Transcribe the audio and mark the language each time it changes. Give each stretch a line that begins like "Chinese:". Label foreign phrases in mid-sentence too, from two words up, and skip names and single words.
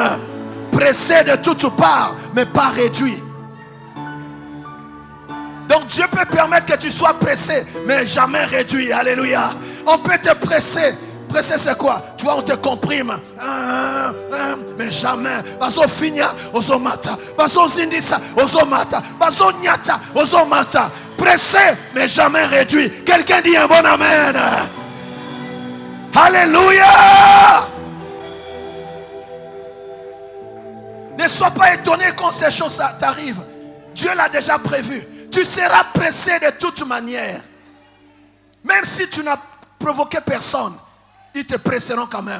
French: Pressé de toutes parts, mais pas réduit. Donc Dieu peut permettre que tu sois pressé, mais jamais réduit. Alléluia. On peut te presser. Presser c'est quoi? Tu vois, on te comprime. Mais jamais. Baso finia, ozo mata. Baso zindisa, ozo mata. Baso nyata, ozo mata. Pressé, mais jamais réduit. Quelqu'un dit un bon amen. Alléluia. Ne sois pas étonné quand ces choses t'arrivent. Dieu l'a déjà prévu. Tu seras pressé de toute manière. Même si tu n'as provoqué personne, ils te presseront quand même.